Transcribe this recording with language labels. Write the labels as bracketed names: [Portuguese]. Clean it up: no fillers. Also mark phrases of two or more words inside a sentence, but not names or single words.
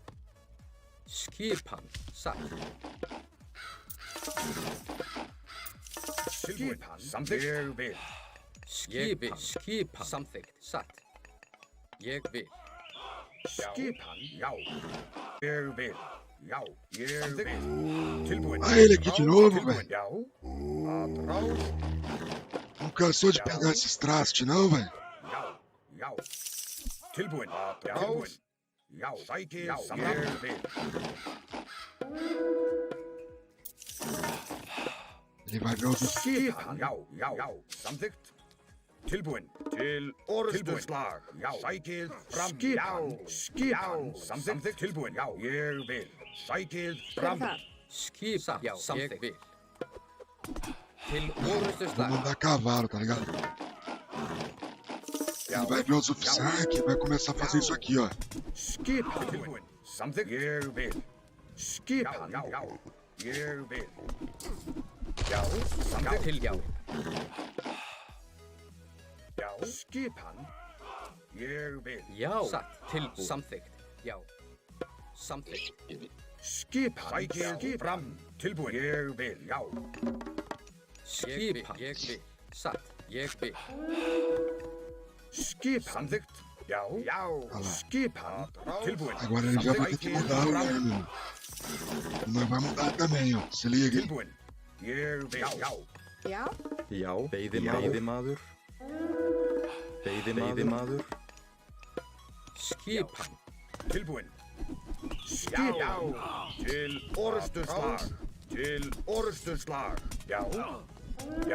[Icelandic] Skipan. Satt. Skipan. Samþykkt. Ég vil. Skipan. Samþykkt. Satt. Ég vil. Skipan. Já. Ég vil. Já. Ég vil. Tilbúin. [Portuguese] Ah, ele aqui de novo, [Icelandic] Tilbúin. [Portuguese] velho. [Icelandic] Já. Atrás. [Portuguese] Não cansou de pegar esses trastes, não, velho? [Icelandic] Já. Já. Tilbúin. Atrás. Já. Sækir. Ég vil. [Portuguese] Ele vai ver os... [Icelandic] Skipan. Já. Já. Já. Samþykkt. Tilbúin. Til orðstuslag. Já. Sækið fram. Skipan. Skipan. Samþykkt. Tilbúin. Já. Ég vil. Sækið Hver fram. er þar? Skipan. Já, ég vil. Til [Portuguese] Vou [Icelandic] orustuslag. [Portuguese] mandar cavalo, tá ligado? Ele vai ver os oficiais e vai começar a fazer isso aqui, ó. [Icelandic] Skipan. Tilbúin. Samþykkt. Ég vil. Skipan. Já. Já. Ég vil. Já. Samþykkt. Til já. Já. Skipan. Ég vil. Já. Satt. Tilbúin. Samþykkt. Já. Samþykkt. Skipan. Sækið fram. Tilbúin. Ég vil. Já. Skipan. Ég vil. Satt. Ég vil. Skipan. Samþykkt. Já. Já. Skipan. Tilbúin. [Portuguese] Agora ele já vai ter que mudar o ano. Nós vamos mudar também, ó. Se liga, hein? [Icelandic] Tilbúin. Ég vil. Já. Já, Já, veiðimaður. Veiðimaður. Skipan. Tilbúin. Skipan. Til orðstuslag. Til orðstuslag. Já. Já.